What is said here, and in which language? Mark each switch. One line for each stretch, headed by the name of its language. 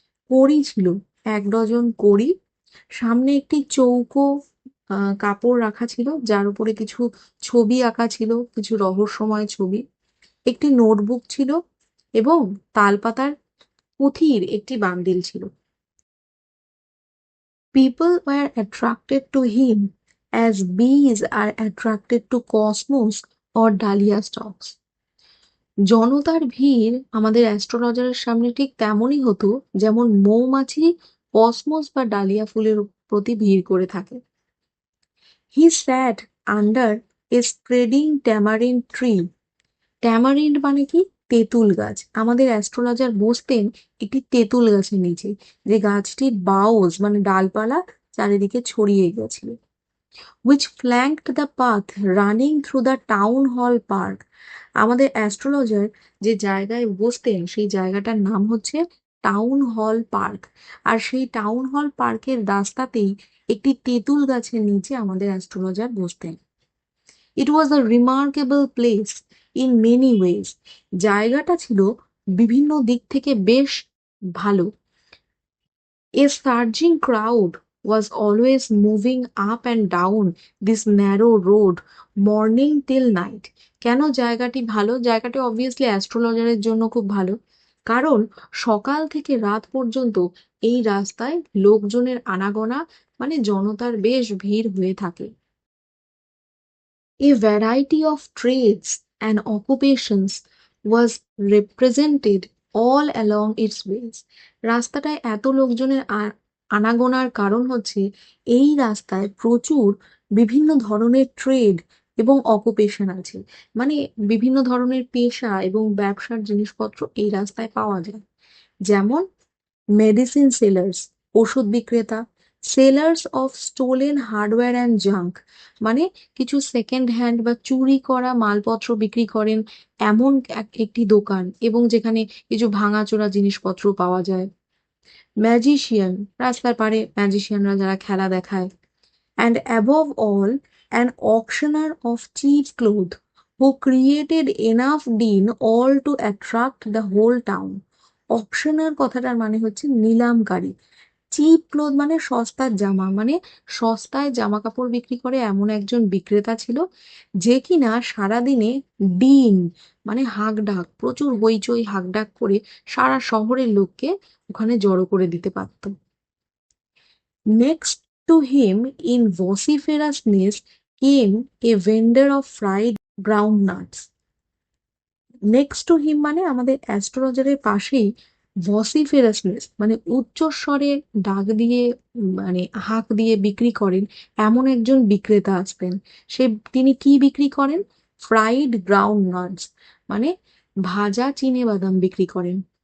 Bangla: কড়ি ছিল, 1 ডজন কড়ি। সামনে একটি চৌকো কাপড় রাখা ছিল, যার উপরে কিছু ছবি আঁকা ছিল, কিছু রহস্যময় ছবি। একটি নোটবুক ছিল এবং তালপাতার পুঁথির একটি বান্ডিল ছিল।
English: People were attracted to him as bees are attracted to cosmos or dahlia stalks.
Bangla: জনতার ভিড় আমাদের অ্যাস্ট্রোলজারের সামনে ঠিক তেমনই হতো যেমন মৌমাছি কসমস বা ডালিয়া ফুলের প্রতি ভিড় করে থাকে।
English: He sat under a spreading tamarind tree.
Bangla: Tamarind মানে কি? তেঁতুল গাছ। আমাদের অ্যাস্ট্রোলজার বসতেন একটি তেঁতুল গাছের নিচে, যে গাছটির বাউজ মানে ডালপালা চারিদিকে ছড়িয়ে গেছিল।
English: which flanked the path running through the town hall park.
Bangla: আমাদের অ্যাস্ট্রোলজার যে জায়গায় বসতেন সেই জায়গাটার নাম হচ্ছে টাউন হল পার্ক। আর সেই টাউন হল পার্কের রাস্তাতেই একটি তেঁতুল গাছের নিচে আমাদের অ্যাস্ট্রোলজার বসতেন।
English: It was a remarkable place in many ways.
Bangla: জায়গাটা ছিল বিভিন্ন দিক থেকে বেশ ভালো।
English: A surging crowd was always moving up and down this narrow road morning till night.
Bangla: কেন জায়গাটি ভালো? জায়গাটি অবভিয়াসলি অ্যাস্ট্রোলজারের জন্য খুব ভালো, কারণ সকাল থেকে রাত পর্যন্ত এই রাস্তায় লোকজনের আনাগোনা, মানে জনতার বেশ ভিড় হয়ে থাকে।
English: A variety of trades and occupations was represented all along its ways.
Bangla: রাস্তাটায় এত লোকজনের আনাগোনার কারণ হচ্ছে এই রাস্তায় প্রচুর বিভিন্ন ধরনের ট্রেড এবং অকুপেশন আছে, মানে বিভিন্ন ধরনের পেশা এবং ব্যবসার জিনিসপত্র এই রাস্তায় পাওয়া যায়। যেমন মেডিসিন সেলার্স, ওষুধ বিক্রেতা;
English: sellers of stolen hardware and junk,
Bangla: মানে কিছু সেকেন্ড হ্যান্ড বা চুরি করা মালপত্র বিক্রি করেন এমন একটি দোকান, এবং যেখানে কিছু ভাঙাচোরা জিনিসপত্র পাওয়া যায়। ম্যাজিশিয়ান, রাস্তার পাড়ে ম্যাজিশিয়ানরা যারা খেলা দেখায়।
English: And above all an auctioneer of cheap cloth who created enough din all to attract the whole town.
Bangla: অকশনার কথাটার মানে হচ্ছে নিলামকারী। চিপ ক্লোথ মানে সস্তার জামা, মানে সস্তায় জামা কাপড় বিক্রি করে এমন একজন বিক্রেতা ছিল, যে কিনা সারাদিনে ডিন মানে হাঁকডাক, প্রচুর হইচই হাঁকডাক করে সারা শহরের লোককে ওখানে জড়ো করে দিতে পারত।
English: Next to him in vociferousness came a vendor of fried groundnuts.
Bangla: Next to him মানে আমাদের অ্যাস্ট্রোলজারের পাশেই ভসিফেরাসনেস মানে উচ্চস্বরে ডাক দিয়ে, মানে হাঁক দিয়ে বিক্রি করেন এমন একজন বিক্রেতা আসবেন। তিনি কি বিক্রি করেন?
English: fried ground nuts,
Bangla: মানে ভাজা চিনে বাদাম বিক্রি করেন।